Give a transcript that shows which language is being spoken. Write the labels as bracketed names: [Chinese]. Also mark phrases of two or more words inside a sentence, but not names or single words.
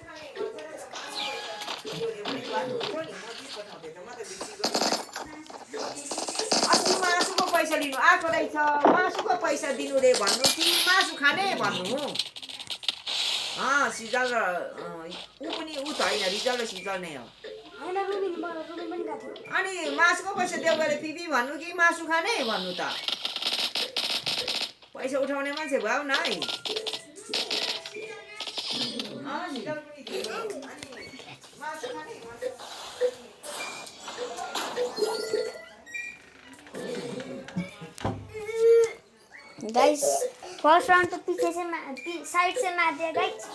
[Nepali] मासुको पैसा लिनु आएको रहेछ मासुको पैसा दिनु रे भन्नु कि मासु खाने भन्नु सिजल र ऊ पनि ऊ त होइन रिजल र सिजल नै हो अनि मासुको पैसा देऊ गरे पिपी भन्नु कि मासु खाने भन्नु त पैसा उठाउने मान्छे भयो न है [Hindi] गाइस [English] first round [Hindi] तो पीछे से साइड से मार दिया गाइस